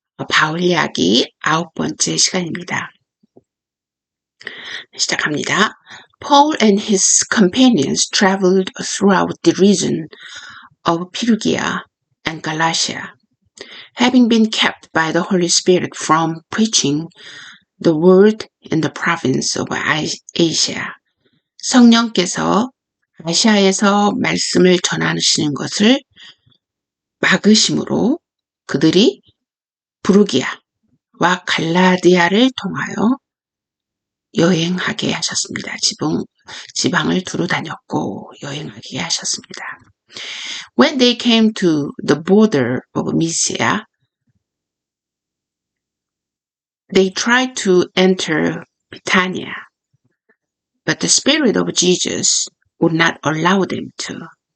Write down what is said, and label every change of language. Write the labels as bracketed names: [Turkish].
[Korean] 바울 이야기 9번째 시간입니다. 시작합니다. [English] Paul and his companions traveled throughout the region of Phrygia and Galatia, having been kept by the Holy Spirit from preaching the word in the province of Asia. [Korean] 성령께서 아시아에서 말씀을 전하시는 것을 막으심으로 그들이 부르기아와 갈라디아를 통하여 여행하게 하셨습니다. 지방을 두루 다녔고 여행하게 하셨습니다. [English] When they came to the border of Mysia, they tried to enter Bithynia, but the Spirit of Jesus would not allow them to.